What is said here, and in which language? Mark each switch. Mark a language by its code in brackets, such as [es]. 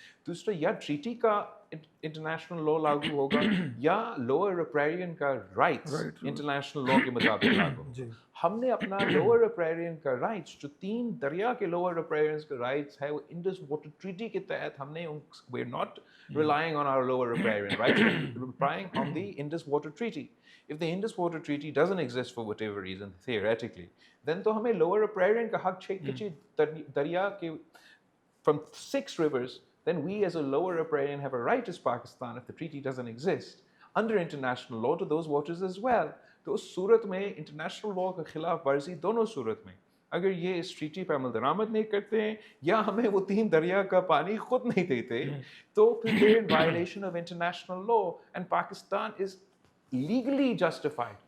[ur] دوسرا, یا ٹریٹی کا انٹرنیشنل لا لاگو ہوگا یا لوور ریپریرین کا رائٹس انٹرنیشنل لا کے مطابق لاگو ہوگا. ہم نے اپنا لوور ریپریرین کا رائٹس, جو 3 دریا کے لوور ریپریرینس کا رائٹس ہے, وہ انڈس واٹر ٹریٹی کے تحت ہم نے, [en] We are not relying on our lower riparian rights, we're relying on the Indus Water Treaty. If the Indus Water Treaty doesn't exist for whatever reason, theoretically, then [ur] تو ہمیں lower riparian کا حق چھ دریا کے [en] from 6 rivers, then we as a lower riparian have a right as Pakistan if the treaty doesn't exist under international law to those waters as well. [ur] تو اس صورت میں international law کا خلاف ورزی دونوں صورت میں, اگر یہ اس ٹریٹی پہ عمل درآمد نہیں کرتے ہیں یا ہمیں وہ 3 دریا کا پانی خود نہیں دیتے, تو پھر [en] they're in violation of international law and Pakistan is legally justified.